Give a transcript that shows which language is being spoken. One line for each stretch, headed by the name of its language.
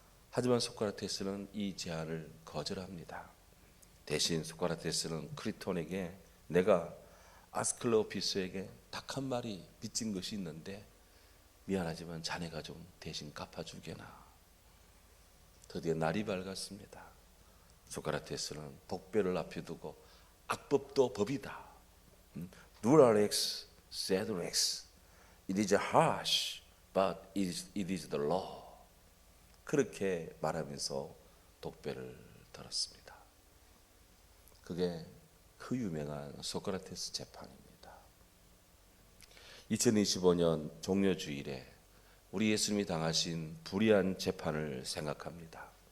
Korean: 하지만 소크라테스는 이 제안을 거절합니다. 대신 소크라테스는 크리톤에게 내가 아스클레오피스에게 딱 한 마리 빚진 것이 있는데 미안하지만 자네가 좀 대신 갚아주게나. 드디어 날이 밝았습니다. 소크라테스는 독배를 앞에 두고 악법도 법이다.
Latin: Durarex, sed rex.
English: It is harsh, but it is the law.
Korean: 그렇게 말하면서 독배를 들었습니다. 그게 그 유명한 소크라테스 재판입니다. 2025년 종려주일에 우리 예수님이 당하신 불의한 재판을 생각합니다.